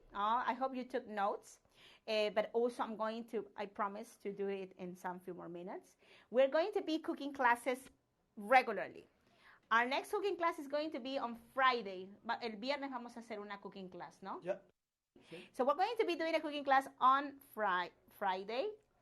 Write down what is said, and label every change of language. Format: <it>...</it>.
<en>I hope you took notes. But also I'm going to, I promise to do it in some few more minutes. We're going to be cooking classes regularly. Our next cooking class is going to be on Friday.</en> <es>El viernes vamos a hacer una</es> <en>cooking class,</en> <es>¿no?</es> <en>Yeah. So we're going to be doing a cooking class on Saturday.</en>